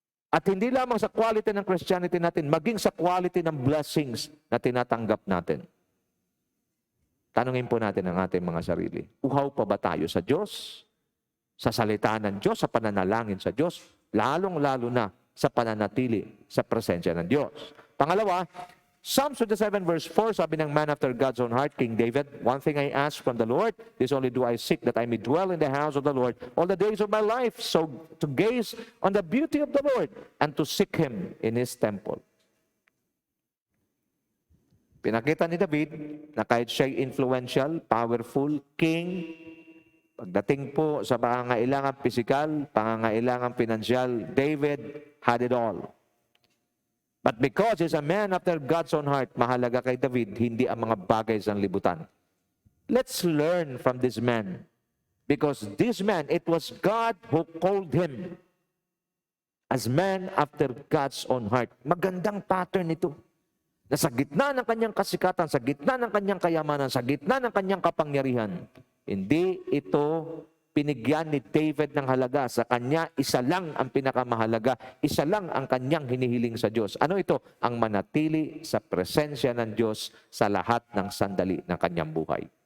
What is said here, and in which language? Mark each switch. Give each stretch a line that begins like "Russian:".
Filipino: At hindi lamang sa quality ng Christianity natin, maging sa quality ng blessings na tinatanggap natin. Tanungin po natin ang ating mga sarili. Uhaw pa ba tayo sa Diyos? Sa salita ng Diyos, sa pananalangin sa Diyos? Lalong-lalo na sa pananatili sa presensya ng Diyos. Pangalawa,
English: Psalms 27 verse 4,
Filipino: sabi ng
English: man after God's own heart, King David, one thing I ask from the Lord, this only do I seek, that I may dwell in the house of the Lord all the days of my life, so to gaze on the beauty of the Lord and to seek Him in His temple.
Filipino: Pinakita ni David na kahit siya'y influential, powerful, king, pagdating po sa pangangailangan pisikal, pangangailangan pinansyal,
English: David had it all. But because he's a man after God's own heart,
Filipino: mahalaga kay David, hindi ang mga bagay sa libutan.
English: Let's learn from this man. Because this man, it was God who called him as man after God's own heart.
Filipino: Magandang pattern ito. Na sa gitna ng kanyang kasikatan, sa gitna ng kanyang kayamanan, sa gitna ng kanyang kapangyarihan, hindi ito pinigyan ni David ng halaga. Sa kanya, isa lang ang pinakamahalaga. Isa lang ang kanyang hinihiling sa Diyos. Ano ito? Ang manatili sa presensya ng Diyos sa lahat ng sandali ng kanyang buhay.